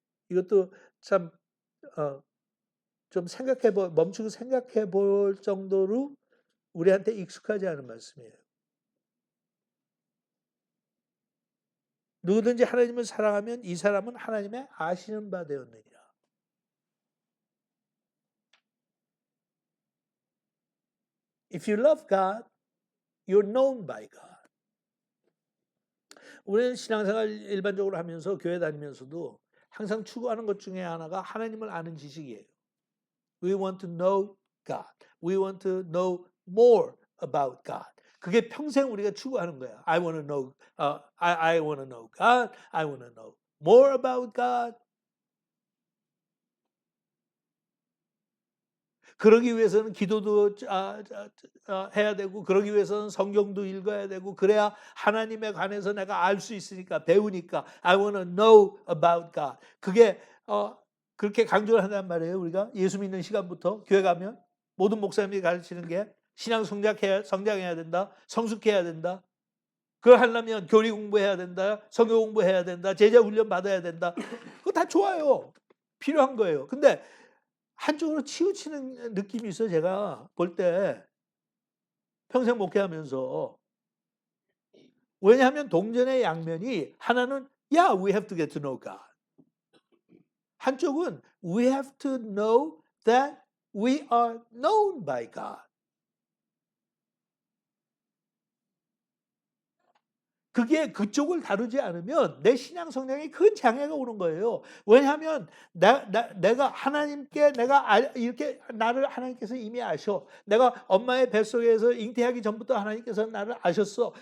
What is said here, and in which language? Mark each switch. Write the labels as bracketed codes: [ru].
[ko] 이것도 참 좀 멈추고 생각해 볼 정도로 우리한테 익숙하지 않은 말씀이에요. 누구든지 하나님을 사랑하면 이 사람은 하나님의 아시는 바 되었느니라. [en] If you love God, you're known by God. [ko] 우리는 신앙생활 일반적으로 하면서 교회 다니면서도 항상 추구하는 것 중에 하나가 하나님을 아는 지식이에요. [en] We want to know God. We want to know more about God. [ko] 그게 평생 우리가 추구하는 거야. [en] I want to know, I want to know God. I want to know more about God. [ko] 그러기 위해서는 기도도 해야 되고, 그러기 위해서는 성경도 읽어야 되고, 그래야 하나님에 관해서 내가 알 수 있으니까, 배우니까. [en] I want to know about God. [ko] 그게 그렇게 강조를 한단 말이에요. 우리가 예수 믿는 시간부터 교회 가면 모든 목사님이 가르치는 게 신앙 성장해야 된다. 성숙해야 된다. 그걸 하려면 교리 공부해야 된다. 성경 공부해야 된다. 제자 훈련 받아야 된다. 그거 다 좋아요. 필요한 거예요. 근데 한쪽으로 치우치는 느낌이 있어요. 제가 볼 때 평생 목회하면서. 왜냐하면 동전의 양면이 하나는 [en] we have to get to know God. [ko] 한쪽은 [en] we have to know that we are known by God. [ko] 그게 그쪽을 다루지 않으면 내 신앙 성장에 큰 장애가 오는 거예요. 왜냐하면 내가 하나님께 이렇게 나를 하나님께서 이미 아셔. 내가 엄마의 뱃속에서 잉태하기 전부터 하나님께서 나를 아셨어.